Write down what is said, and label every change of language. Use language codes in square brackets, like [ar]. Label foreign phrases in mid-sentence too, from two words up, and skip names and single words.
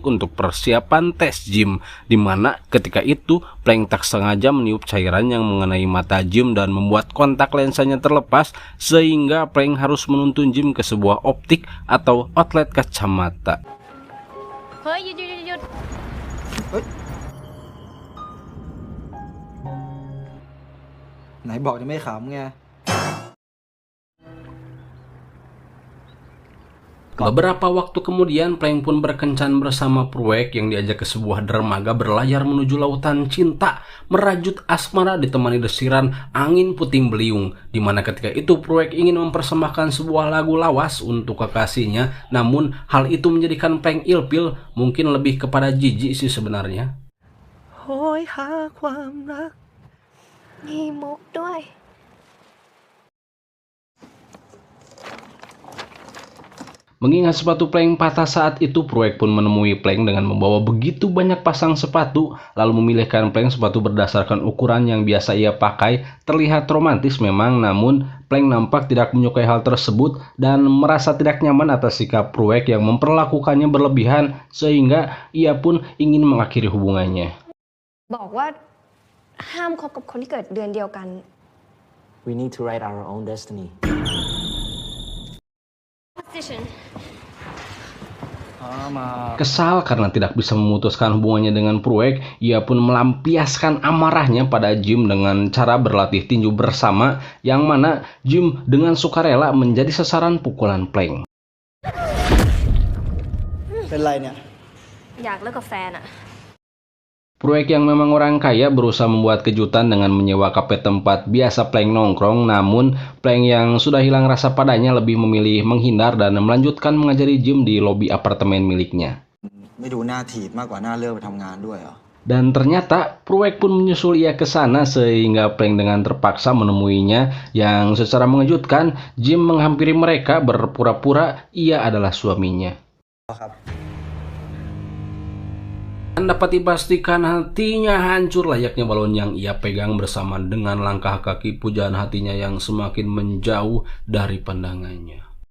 [id] untuk persiapan tes Jim, dimana ketika itu Plank tak sengaja meniup cairan yang mengenai mata Jim dan membuat kontak lensanya terlepas, sehingga Plank harus menuntun Jim ke sebuah optik atau outlet kacamata. [th] เฮ้ยหยุดหยุดหยุด ไหนบอกจะไม่ขำไง [id] Beberapa waktu kemudian Plank pun berkencan bersama Pruek yang diajak ke sebuah dermaga berlayar menuju lautan cinta, merajut asmara ditemani desiran angin puting beliung, dimana ketika itu Pruek ingin mempersembahkan sebuah lagu lawas untuk kekasihnya, namun hal itu menjadikan Plank ilfil, mungkin lebih kepada jijik sih sebenarnya. [th] โหยหาความรัก มีมุกด้วย [id] Mengingat sepatu Plank patah saat itu, Pruek pun menemui Plank dengan membawa begitu banyak pasang sepatu, lalu memilihkan Plank sepatu berdasarkan ukuran yang biasa ia pakai. Terlihat romantis memang, namun Plank nampak tidak menyukai hal tersebut dan merasa tidak nyaman atas sikap Pruek yang memperlakukannya berlebihan, sehingga ia pun ingin mengakhiri hubungannya. [th] บอกว่าห้ามคบกับคนที่เกิดเดือนเดียวกัน [en] We need to write our own destiny. Position. [id] Kesal karena tidak bisa memutuskan hubungannya dengan Pruek, ia pun melampiaskan amarahnya pada Jim dengan cara berlatih tinju bersama, yang mana Jim dengan sukarela menjadi sasaran pukulan Plank. [th] เป็นไรเนี่ย อยากเลิกกับแฟนอะ [id] Pruek yang memang orang kaya berusaha membuat kejutan dengan menyewa kafe tempat biasa Plank nongkrong, namun Plank yang sudah hilang rasa padanya lebih memilih menghindar dan melanjutkan mengajari Jim di lobi apartemen miliknya. [th] ไม่ดูหน้าถีบมากกว่าหน้าเลิกไปทำงานด้วยเหรอ [id] Dan ternyata Pruek pun menyusul ia ke sana, sehingga Plank dengan terpaksa menemuinya, yang secara mengejutkan Jim menghampiri mereka berpura-pura ia adalah suaminya. Dan dapat dipastikan hatinya hancur layaknya balon yang ia pegang bersama dengan langkah kaki pujaan hatinya yang semakin menjauh dari pandangannya.